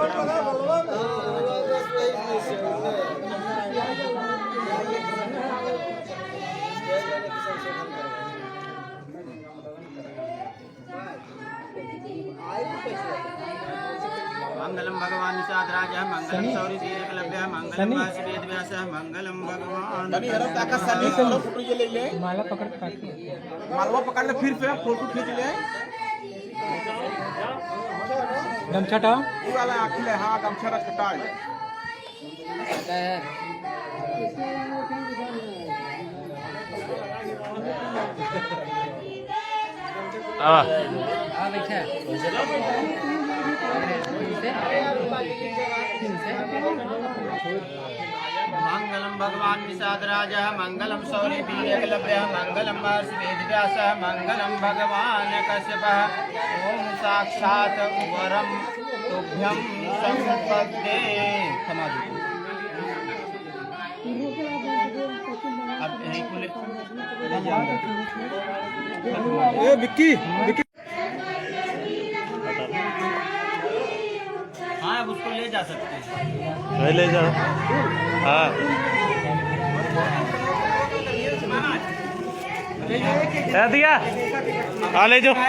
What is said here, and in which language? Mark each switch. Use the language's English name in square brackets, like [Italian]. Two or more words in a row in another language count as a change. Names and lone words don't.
[Sanskrit] मंगलम भगवान निषादराज मंगलम सौरी एकलव्य मंगलम वासुदेव व्यास मंगलम भगवान [Hindi] माला पकड़ के मालवा पकड़ ले फिर से फोटो खींच ले। गमछा टाओ ये वाला आखिर है। हाँ गमछा रख टाल बैठा [Sanskrit] मंगलम मंगलम भगवान निषादराजः मंगलम शौरिवीर्यकलभ्यः मंगलम महर्षि वेदव्यासः मंगलम भगवान कश्यपः। ओम साक्षात् वरम तुभ्यं संपद्ये। [Hindi] अब यहीं को ले विक्की हाँ अब उसको ले जा सकते हैं। ले जाओ। हाँ दिया हाँ ले जाओ।